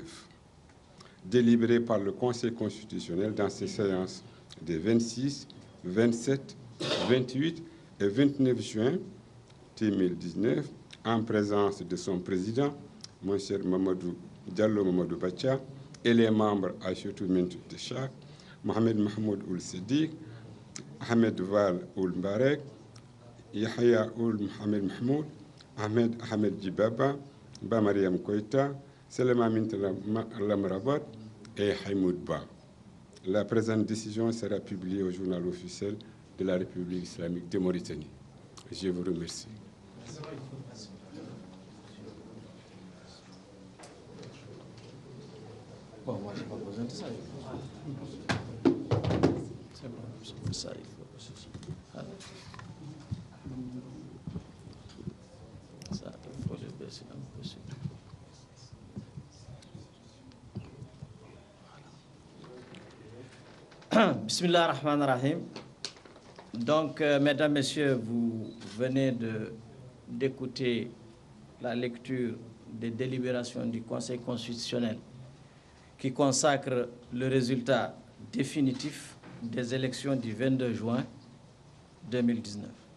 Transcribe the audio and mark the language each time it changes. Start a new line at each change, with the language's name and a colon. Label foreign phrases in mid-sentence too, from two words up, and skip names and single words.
French: Délibéré par le Conseil constitutionnel dans ses séances des 26, 27, 28 et 29 juin 2019, en présence de son président, mon cher Diallo Mamadou Bacha, et les membres Aïchatou Mintou Techak, Mohamed Mahmoud Ould Siddiq, Ahmed Val Ould Mbarek, Yahya Ould Mohamed Mahmoud, Ahmed Djibaba, Bamariam Koïta, Selema Mint Lamrabat et Haïmoud Ba. La présente décision sera publiée au journal officiel de la République islamique de Mauritanie. Je vous remercie. Bon, moi, je n'ai pas besoin de ça. C'est bon, c'est ça, il faut. Ça, il faut le baisser un peu.
Arabic: بسم الله الرحمن الرحيم.
French: Donc, mesdames, messieurs, vous venez d'écouter la lecture des délibérations du Conseil constitutionnel qui consacre le résultat définitif des élections du 22 juin 2019.